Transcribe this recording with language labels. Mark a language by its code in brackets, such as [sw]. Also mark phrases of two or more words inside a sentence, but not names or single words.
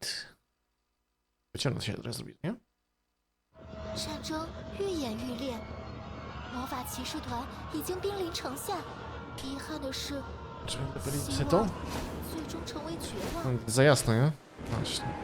[pl] Wyciągnąć się teraz zrobić, nie? [zh] 战争愈演愈烈，魔法骑士团已经兵临城下。遗憾的是， [pl] Co to? [zh] 最终成为绝望。 [pl] Za jasno, nie? Właśnie.